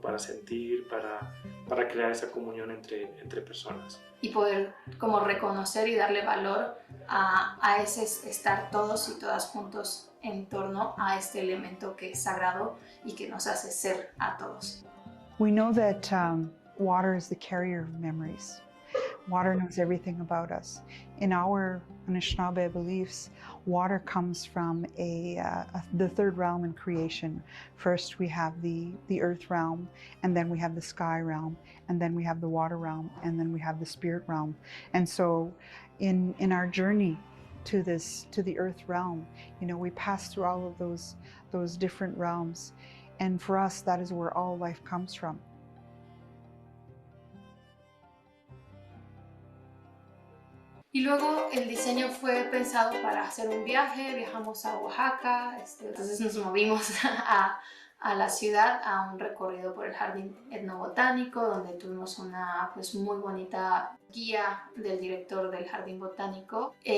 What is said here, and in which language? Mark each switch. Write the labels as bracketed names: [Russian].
[Spanish] Para sentir, para crear esa comunión entre personas. Y poder como reconocer y darle valor a ese estar todos y todas juntos en torno a este elemento que es sagrado y que nos hace ser a todos. [English] We know that water is the carrier of memories. Water knows everything about us. In our Anishinaabe beliefs, water comes from the third realm in creation. First we have the earth realm, and then we have the sky realm, and then we have the water realm, and then we have the spirit realm. And so in our journey to the earth realm, we pass through all of those different realms. And for us, that is where all life comes from. [Spanish] Y luego el diseño fue pensado para hacer un viaje, viajamos a Oaxaca, entonces nos movimos a la ciudad, a un recorrido por el jardín etnobotánico, donde tuvimos una muy bonita guía del director del jardín botánico.